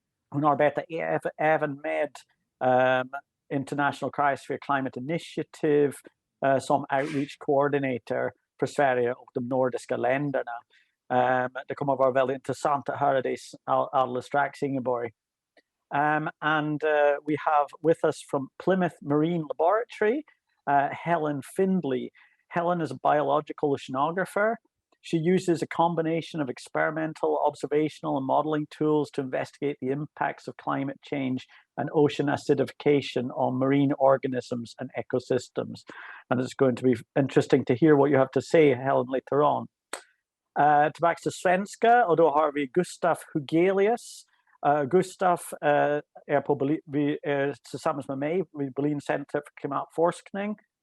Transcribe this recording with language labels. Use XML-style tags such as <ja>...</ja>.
<sv>Hon arbetar även med International Cryosphere Climate Initiative som outreach coordinator för Sverige och de nordiska länderna. Det kommer att vara väldigt intressant att höra dig alldeles strax, Ingeborg.</sv> <en>And we have with us from Plymouth Marine Laboratory, Helen Findley. Helen is a biological oceanographer. She uses a combination of experimental, observational, and modeling tools to investigate the impacts of climate change and ocean acidification on marine organisms and ecosystems. And it's going to be interesting to hear what you have to say, Helen, later on.</en> <sv>Tillbaka till svenska, och då har vi Gustaf Hugelius. Gustaf är tillsammans med mig vid Berlin Center för klimatforskning.</sv>